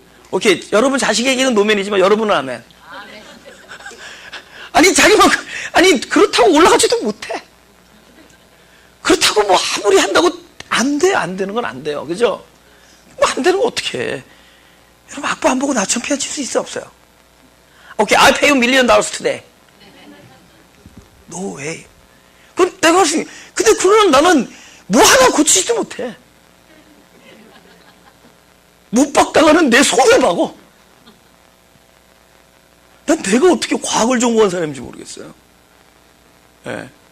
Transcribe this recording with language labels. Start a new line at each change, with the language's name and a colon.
Korean: 오케이, 여러분 자식에게는 노멘이지만 여러분은 아멘. 아니 아니 그렇다고 올라가지도 못해. 그렇다고 뭐 아무리 한다고 안 되는 건 안 돼요. 그죠? 뭐 안 되는 거 어떻게 해. 여러분 악보 안 보고 나처럼 피아노 칠 수 있어 없어요? 오케이,
English: I pay you $1 million today. No way.
Korean: 그럼 내가 할 수 있는, 근데 그러면 나는 뭐 하나 고치지도 못해. 못 박다가는 내 손을 박어. 난 내가 어떻게 과학을 전공한 사람인지 모르겠어요. 네.